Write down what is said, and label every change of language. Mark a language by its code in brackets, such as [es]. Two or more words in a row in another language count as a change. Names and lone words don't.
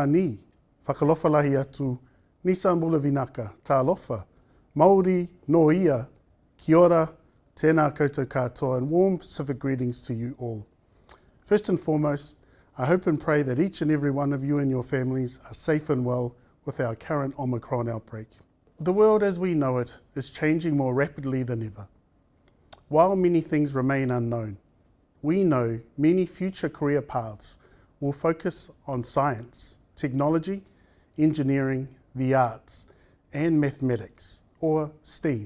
[niu] ni, Fakaalofa lahi atu, [fj] ni Sa Bula Vinaka, [sm] Talofa, [mi] Mauri, Noa'ia, kia ora, tēnā koutou katoa, [en] and warm Pacific greetings to you all. First and foremost, I hope and pray that each and every one of you and your families are safe and well with our current Omicron outbreak. The world as we know it is changing more rapidly than ever. While many things remain unknown, we know many future career paths will focus on science, technology, engineering, the arts, and mathematics, or STEAM.